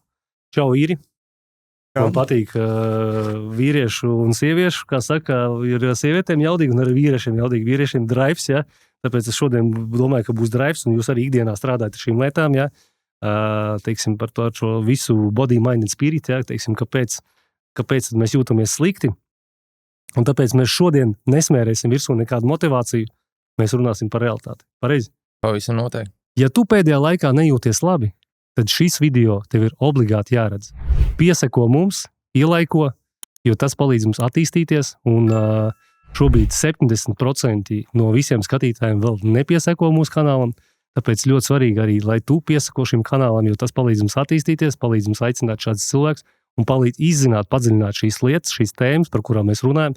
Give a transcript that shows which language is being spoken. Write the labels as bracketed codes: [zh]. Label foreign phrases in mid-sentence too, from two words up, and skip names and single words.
[lv] Čau, Iri! Man patīk vīriešu un sieviešu, kā saka, ir sievietēm jaudīgi un arī vīriešiem jaudīgi. Vīriešiem drives, ja? Tāpēc es šodien domāju, ka būs drives, un jūs arī ikdienā strādājat ar šīm lietām, ja? Teiksim, par to šo visu [en] body, mind and spirit, [lv] ja? Teiksim, kāpēc mēs jūtamies slikti. Un tāpēc mēs šodien nesmērēsim virsū nekādu motivāciju, mēs runāsim par realitāti. Pareizi? Pavisam noteikti. Ja tu pēdējā laikā nejūties labi, tad šis video tev ir obligāti jāredz. Pieseko mums, ielaiko, jo tas palīdz mums attīstīties, un šobrīd 70% no visiem skatītājiem vēl nepieseko mūsu kanālam, tāpēc ļoti svarīgi arī, lai tu pieseko šim kanālam, jo tas palīdz mums attīstīties, palīdz mums aicināt šādus cilvēkus un palīdz izzināt, padziļināt šīs lietas, šīs tēmas, par kurām mēs runājam.